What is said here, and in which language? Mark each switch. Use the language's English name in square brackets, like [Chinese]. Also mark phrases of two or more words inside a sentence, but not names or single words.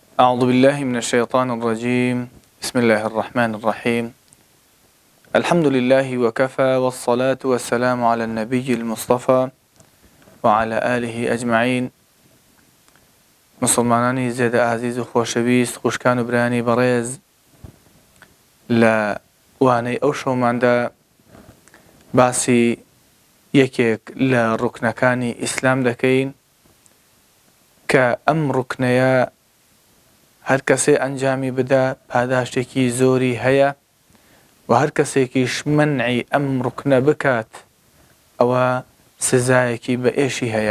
[Arabic] أعوذ بالله من الشيطان الرجيم. بسم الله الرحمن الرحيم. الحمد لله وكفى، والصلاة والسلام على النبي المصطفى وعلى آله أجمعين. [Central Kurdish] مسلمانانی زێدە عزیز و خۆشەویست، خوشکان و برانی بەڕێز، لە وانەی ئەو شەوماندا باسی یەکێک لە ڕوکنەکانی ئیسلام دەکەین کە ئەم ڕوکنەیە هەر کەسێ ئەنجامی بدە پاداشتێکی زۆری هەیە و هەر کەسێکیش منعی ئەم ڕوکنە بکات ئەوە سزایەکی بە ئێشی هەیە.